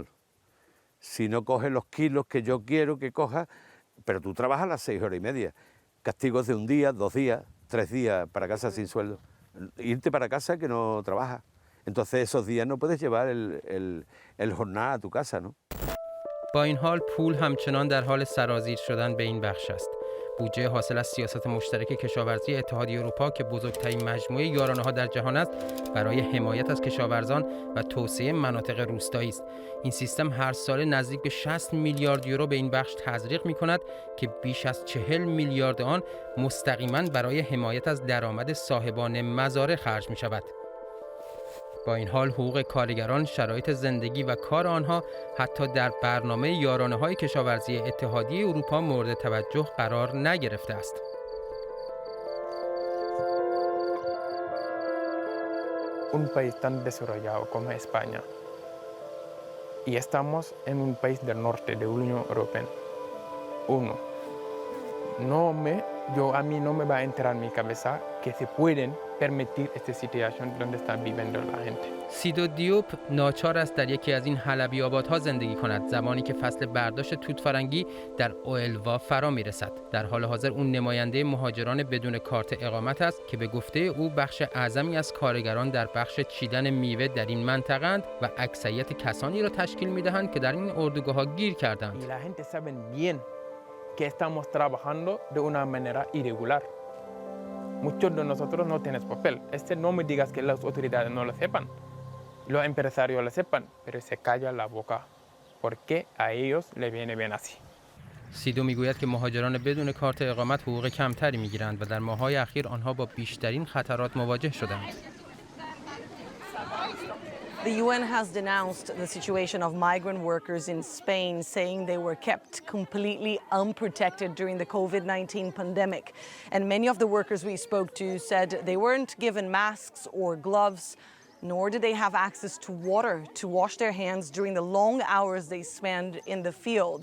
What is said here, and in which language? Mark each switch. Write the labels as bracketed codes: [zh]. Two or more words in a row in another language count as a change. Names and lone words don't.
[es] Si no coges los kilos que yo quiero que cojas, pero tú trabajas las 6 horas y media. Castigos de un día, 2 días, 3 días para casa sin sueldo. Irte para casa que no trabajas. Entonces esos días no puedes llevar el jornal a tu casa, ¿no? [fa] با این حال پول همچنان در حال سرازیر شدن به این بخش است. بودجه حاصل از سیاست مشترک کشاورزی اتحادیه اروپا که بزرگترین مجموعه یارانه‌ها در جهان است، برای حمایت از کشاورزان و توسعه مناطق روستایی است. این سیستم هر سال نزدیک به 60 میلیارد یورو به این بخش تزریق می‌کند که بیش از 40 میلیارد آن مستقیما برای حمایت از درآمد صاحبان مزارع خرج می‌شود. با این حال حقوق کارگران، شرایط زندگی و کار آنها حتی در برنامه یارانه‌های کشاورزی اتحادیه اروپا مورد توجه قرار نگرفته است. [es] Un país tan desarrollado como España y estamos en un país del norte de la Unión Europea. Uno, a mí no me va a entrar en mi cabeza que se pueden permitir esta situación donde está viviendo la gente. [fa] سیدو دیوپ ناچار است در یکی از این حلبی آبادها زندگی کند زمانی که فصل برداشت توت‌فرنگی در اوئلوا فرا میرسد. در حال حاضر اون نماینده مهاجران بدون کارت اقامت است که به گفته او بخش اعظمی از کارگران در بخش چیدن میوه در این منطقه‌اند و اکثریت کسانی را تشکیل می‌دهند که در این اردوگاه‌ها گیر کردند. [es] La gente sabe bien que estamos trabajando de una manera irregular. Muchos de nosotros no tenemos papel. No me digas que las autoridades no lo sepan. Los empresarios lo sepan, pero se calla la boca. porque a ellos le viene bien así. [fa] سیدو میگوید که مهاجران بدون کارت اقامت حقوق کمتری میگیرند و در ماه‌های اخیر آنها با بیشترین خطرات مواجه شدند. [en] The UN has denounced the situation of migrant workers in Spain, saying they were kept completely unprotected during the COVID-19 pandemic. And many of the workers we spoke to said they weren't given masks or gloves, nor did they have access to water to wash their hands during the long hours they spent in the fields.